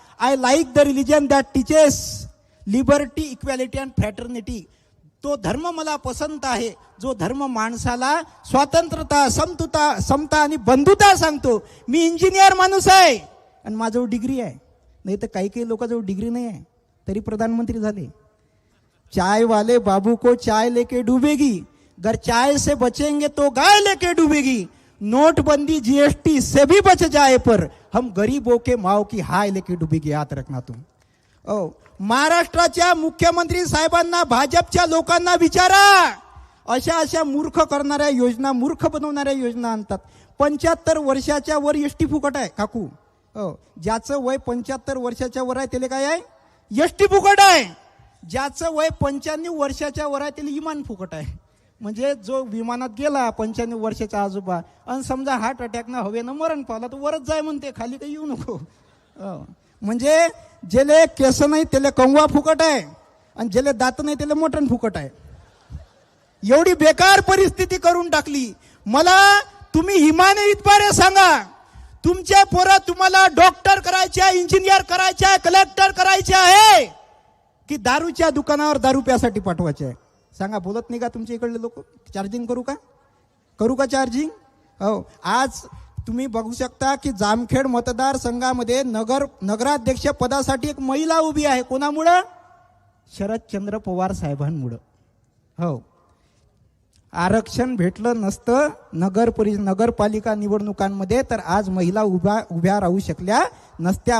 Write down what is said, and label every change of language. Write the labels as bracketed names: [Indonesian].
[English] I like the religion that teaches liberty, equality and fraternity. [Marathi] तो धर्म मला पसंत आहे, जो धर्म माणसाला स्वातंत्र्यता, समता आणि बंधुता सांगतो. मी इंजिनियर माणूस आहे आणि माझ्याजवळ डिग्री आहे. नाही तर काही लोकांजवळ डिग्री नाही आहे तरी प्रधानमंत्री झाले. [Hindi] चाय वाले बाबू को चाय लेके डूबेगी, अगर चाय से बचेंगे तो गाय लेके डूबेगी. नोटबंदी GST से भी बच जाए पर हम गरीबों के माओ की हाय लेके डूबेगी. याद रखना तुम. [Marathi] महाराष्ट्राच्या मुख्यमंत्री साहेबांना, भाजपच्या लोकांना विचारा. अशा मूर्ख करणाऱ्या योजना, मूर्ख बनवणाऱ्या योजना आणतात. 75 वर्षाच्या वर एसटी फुकट आहे काकू. हो, ज्याचं वय 75 वर्षाच्या वर आहे त्याला काय आहे, एसटी फुकट आहे. ज्याचं वय 95 वर्षाच्या वर आहे त्याला विमान फुकट आहे. म्हणजे जो विमानात गेला 95 वर्षाचा आजोबा आणि समजा हार्ट अटॅकनं हवेनं मरण पावला तर वरच जाय म्हणते, खाली काही येऊ नको. म्हणजे ज्याले केस नाही त्याला कंगवा फुकट आहे आणि ज्याला दात नाही त्याला मटण फुकट आहे. एवढी बेकार परिस्थिती करून टाकली. मला तुम्ही हिमाने इतबारे सांगा, तुमच्या पोरं तुम्हाला डॉक्टर करायचे आहे, इंजिनियर करायचे आहे, कलेक्टर करायचे आहे की दारूच्या दुकानावर दारू प्यासाठी पाठवायचे आहे? सांगा. बोलत नाही का तुमच्या इकडले लोक? चार्जिंग करू का चार्जिंग? हो. आज तुम्ही बघू शकता की जामखेड मतदारसंघामध्ये नगराध्यक्ष पदासाठी एक महिला उभी आहे. कोणामुळं? शरदचंद्र पवार साहेबांमुळं. हो. आरक्षण भेटलं नसतं नगरपालिका निवडणुकांमध्ये तर आज महिला उभ्या राहू शकल्या नसत्या.